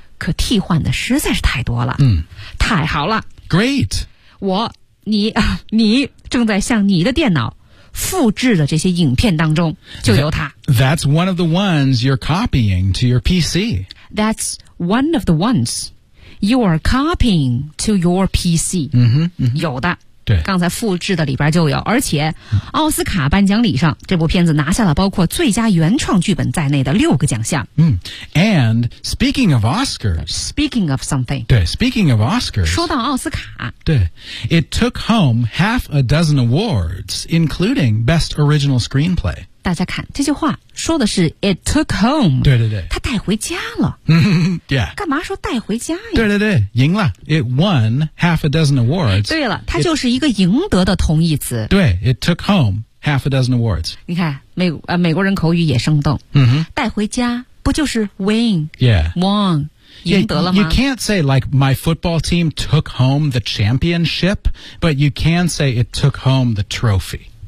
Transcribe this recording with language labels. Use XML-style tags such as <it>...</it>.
<zh>可替换的实在是太多了。太好了。</zh> <en>Great.</en> <zh>你正在向你的电脑复制的这些影片当中就有它。</zh> <en>That's one of the ones you're copying to your PC. That's one of the ones you're copying to your PC.</en> <zh>有的，对，刚才复制的里边就有。而且奥斯卡颁奖礼上这部片子拿下了包括最佳原创剧本在内的六个奖项。</zh> <en>And speaking of Oscars, speaking of something, 对， speaking of Oscars,</en> <zh>说到奥斯卡，</zh> <en>对， it took home half a dozen awards, including best original screenplay.</en> <zh>大家看这句话说的是</zh> <en>it took home,</en> <zh>对对对，他带回家了。</zh> <en>Yeah.</en> <zh>干嘛说带回家呀？对对对，赢了。</zh> <en>It won half a dozen awards.</en> <zh>对了，它就是一个赢得的同义词。</zh> <en>对， it took home half a dozen awards.</en> <zh>你看美国人口语也生动。带回家不就是 win?</zh> <en>Yeah.</en> <zh>Won. 赢得了吗？</zh> <en>You can't say like my football team took home the championship, but you can say it took home the trophy.</en>